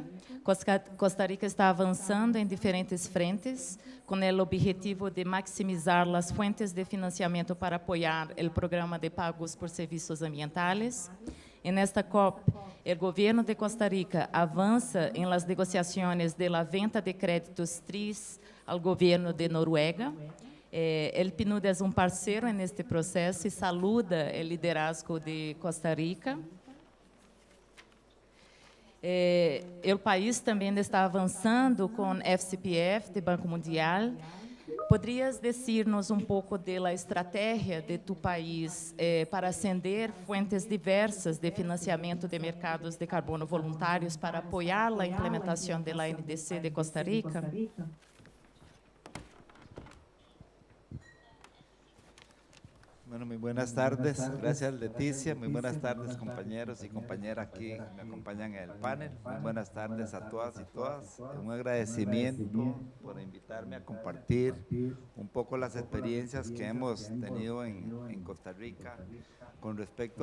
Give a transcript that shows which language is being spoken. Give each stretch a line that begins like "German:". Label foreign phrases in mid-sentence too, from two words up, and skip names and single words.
Portuguese: Costa Rica está avançando em diferentes frentes, com o objetivo de maximizar as fontes de financiamento para apoiar o programa de pagos por serviços ambientais. En esta COP, o governo de Costa Rica avança em las negociações
Spanish: de la venta
Portuguese: de créditos TRIS ao governo de Noruega. El PNUD é um parceiro neste processo e saluda o liderazgo de Costa Rica. O país também está avançando com FCPF, do Banco Mundial. Poderias dizer-nos um pouco da estratégia de tu país para acender fontes diversas de financiamento de mercados de carbono voluntários para apoiar a implementação da NDC de Costa Rica?
Spanish: Bueno, muy buenas tardes. Gracias, Leticia. Muy buenas tardes, compañeros y compañeras que me acompañan en el panel. Muy buenas tardes a todas y todas. Un agradecimiento por invitarme a compartir un poco las experiencias que hemos tenido en Costa Rica con respecto